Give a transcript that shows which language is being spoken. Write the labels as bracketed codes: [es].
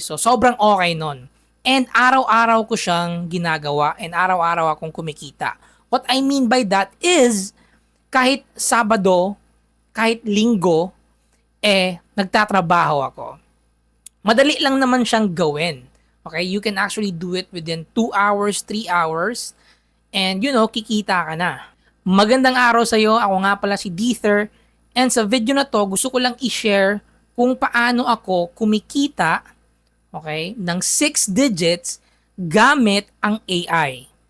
[tl] So, sobrang okay nun. And araw-araw ko siyang ginagawa and araw-araw akong kumikita. [en] What I mean by that is [tl] kahit Sabado, kahit Linggo, nagtatrabaho ako. Madali lang naman siyang gawin. Okay? [en] You can actually do it within 2 hours, 3 hours, [tl] and kikita ka na. Magandang araw sa iyo. Ako nga pala si Deether. And sa video na to, gusto ko lang i-share kung paano ako kumikita, okay, ng 6 digits gamit ang AI.